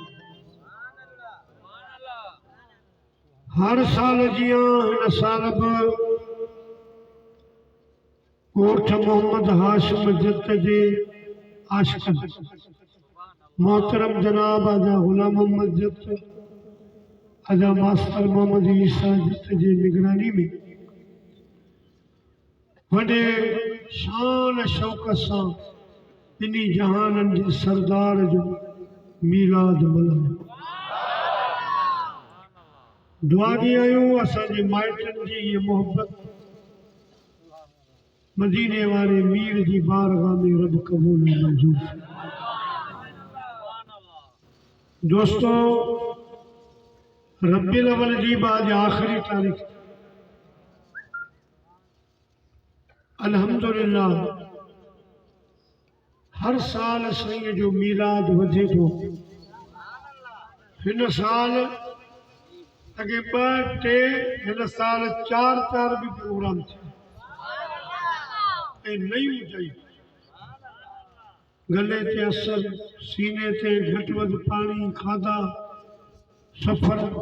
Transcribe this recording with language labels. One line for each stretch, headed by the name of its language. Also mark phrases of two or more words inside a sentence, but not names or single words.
Sindhi: हर साल जियां हिन साल बि ॻोठ मोहम्मद हाशिम जत जे आशिक़न मोहतरम जनाब आजा ग़ुलाम मोहम्मद जत आजा मास्टर मोहम्मद ईसा जत जी निगरानी में वॾे शान शौक़ सां ॿिन्ही जहाननि जे सरदार जो मीलाद मल्हायो दुआ ॾींदा आहियूं असांजे माइटनि जी इहा मोहबत मदीने वाले मीर जी बारगाह में रब कबूल मंजूर। दोस्तों, रब्बिल अव्वल जी आज आखिरी तारीख, अल्हम्दुलिल्लाह हर साल साईं जो मीलाद वधे थो। हिन साल अगे ॿ टे, हिन साल चार भी प्रोग्राम थिया ऐं नयूं जई गले ते असर, सीने ते घटि वधि पानी, खाधा, सफ़र।